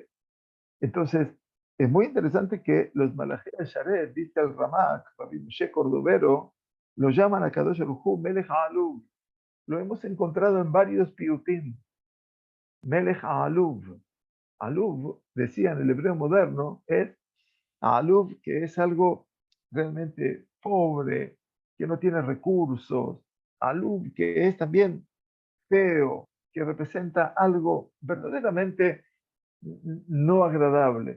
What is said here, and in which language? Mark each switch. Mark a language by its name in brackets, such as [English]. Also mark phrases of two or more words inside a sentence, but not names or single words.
[Spanish] Entonces, es muy interesante que los [Hebrew] מלאכי השרת, [Spanish] dice el Ramak, Rabbi Moshe Cordovero, lo llaman a [Hebrew] הקדוש ברוך הוא מלך עלוב. [Spanish] Lo hemos encontrado en varios piutim. [Hebrew] מלך עלוב. [Spanish] Aluv, decía en el hebreo moderno, es Aluv, que es algo realmente pobre, que no tiene recursos. Aluv, que es también feo, que representa algo verdaderamente no agradable.